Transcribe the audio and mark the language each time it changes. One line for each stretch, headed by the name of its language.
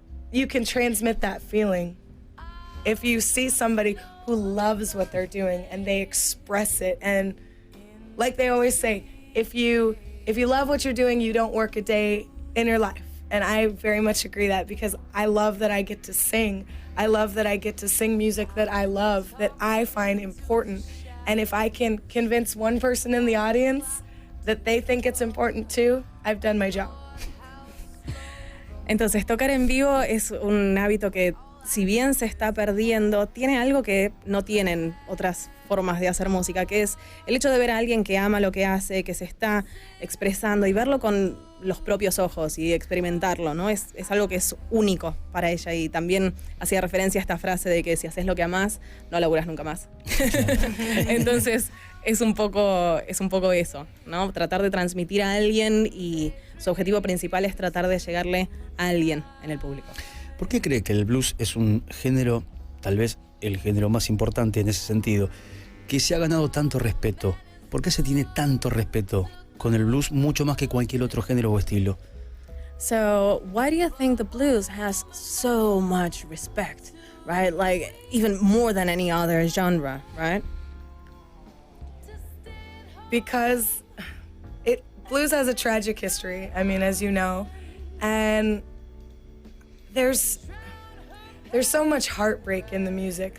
English: You can transmit that feeling. If you see somebody who loves what they're doing and they express it, and like they always say, if you love what you're doing, you don't work a day in your life. And I very much agree that, because I love that I get to sing. I love that I get to sing music that I love, that I find important. And if I can convince one person in the audience that they think it's important too, I've done my job.
Spanish: Entonces, tocar en vivo es un hábito que, si bien se está perdiendo, tiene algo que no tienen otras formas de hacer música, que es el hecho de ver a alguien que ama lo que hace, que se está expresando y verlo con los propios ojos y experimentarlo, ¿no? Es algo que es único para ella, y también hacía referencia a esta frase de que si haces lo que amás, no laburas nunca más. Entonces, es un poco eso, ¿no? Tratar de transmitir a alguien, y su objetivo principal es tratar de llegarle a alguien en el público. ¿Por qué cree que el blues es un género, tal vez el género más importante en ese sentido, que se ha ganado tanto respeto? ¿Por qué se tiene tanto respeto con el blues, mucho más que cualquier otro género o estilo?
English: So, why do you think the blues has so much respect, right? Like, even more than any other genre, right? Because blues has a tragic history, I mean, as you know, and there's so much heartbreak in the music.